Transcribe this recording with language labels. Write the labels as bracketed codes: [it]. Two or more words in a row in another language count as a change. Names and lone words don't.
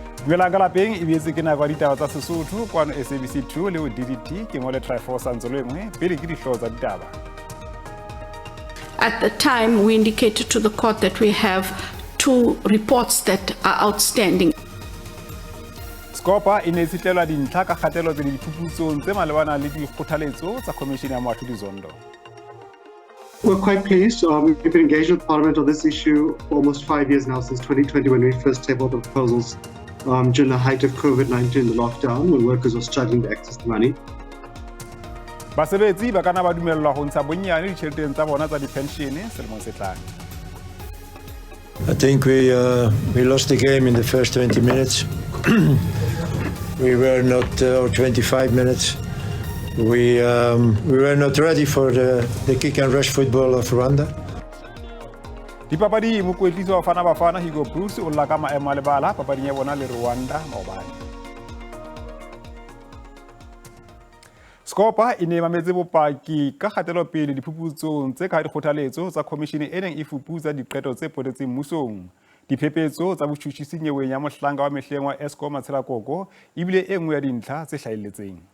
[st] Dumelang ka lapeng e bietse ke nako ya ditaba tsa Sesotho kwano SABC 2 le o DDT ke mo le Triforce Nzolengwe pele ke dihlooho tsa ditaba. [en] At the time, we indicated to the court that we have 2 reports that are outstanding. [st] Scopa e ne tshitlelwa dintlha ka kgatelo tse diphuputsong tse malebana le dikgothaletso tsa Commission ya Moahlodi Zondo. [en] We're quite pleased. We've been engaged with Parliament on this issue for almost 5 years now, since 2020 when we first tabled the proposals during the height of COVID-19, the lockdown, when workers were struggling to access the money. [st] Basebetsi ba kana ba dumellwa ho ntsha bonyane ditjheleteng tsa bona tsa di-pension selemong se tlang. [en] I think we lost the game in the first 20 minutes. We were not, or 25 minutes. We were not ready for the kick and rush football of Rwanda. [st] Dipapadi mokwetliso wa Bafana Bafana Hugo Bruce o lla ka maemo a lebala papading ya bona le Rwanda maobane. Scopa e ne mametse bopaki ka kgatelopele diphuputsong tse ka dikgothaletso tsa Commission e neng e fuputsa diqeto tse potetseng mmusong. Diphephetso tsa botjhutjhisi nyeweng ya mohlanka wa mehleng wa Eskom Matshelakoko ebile e nngwe ya dintlha tse hlahelletseng.